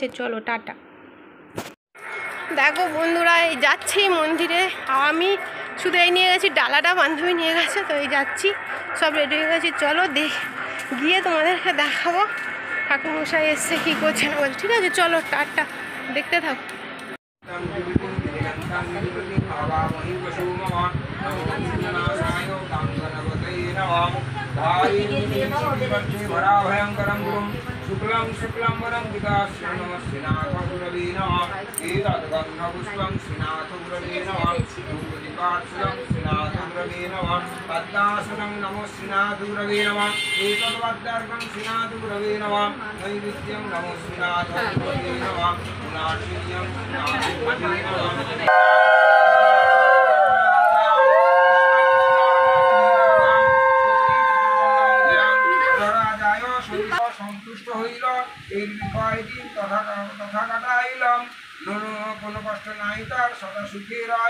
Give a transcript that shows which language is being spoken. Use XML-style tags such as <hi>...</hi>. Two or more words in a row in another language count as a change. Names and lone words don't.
<bn>চলো টাটা। দেখো বন্ধুরা, এই যাচ্ছি মন্দিরে। আমি শুধু এই নিয়ে গেছি, ডালাটা বান্ধবী নিয়ে গেছে। তো এই যাচ্ছি, সব রেডি হয়ে গেছি। চলো গিয়ে তোমাদেরকে দেখাবো ঠাকুরমশাই এসছে কী করছে না বলছে, ঠিক আছে? চলো টাটা, দেখতে থাকো।</bn> <sa>शुक्लं शुक्लं वरं विकाश्यनो श्रीनाथगुरवे नमः एतद्गन्धपुष्पं श्रीनाथगुरवे नमः धूपदीपार्चनं श्रीनाथगुरवे नमः पद्मासनं नमो श्रीनाथगुरवे नमः एतद्वद्दर्घं श्रीनाथगुरवे नमः नैवेद्यं नमो श्रीनाथगुरवे नमः नाशिन्यं श्रीनाथगुरवे नमः।</sa> <bn>সন্তুষ্ট হইল এই কয়দিন তথা কাটাইলাম, কোনো কষ্ট নাই তার সদা সুখে রায়।</bn>